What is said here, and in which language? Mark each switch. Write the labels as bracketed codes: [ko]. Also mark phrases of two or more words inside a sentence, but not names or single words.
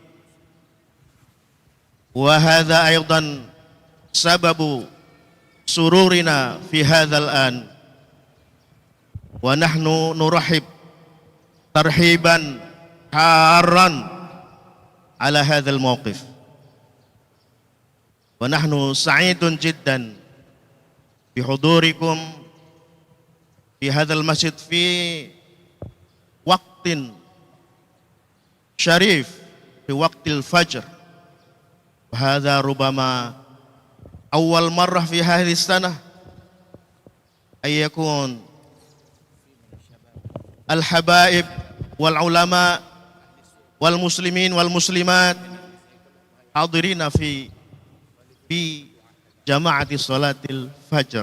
[ar] وهذا أيضا سبب سرورنا في هذا الآن ونحن نرحب ترحيبا حارا على هذا الموقف ونحن سعيدون جدا بحضوركم في هذا المسجد في وقت شريف في وقت الفجر. هذا ربما أول مرة في هذه السنة أن يكون الحبائب والعلماء والمسلمين والمسلمات حاضرين في جماعة صلاة الفجر.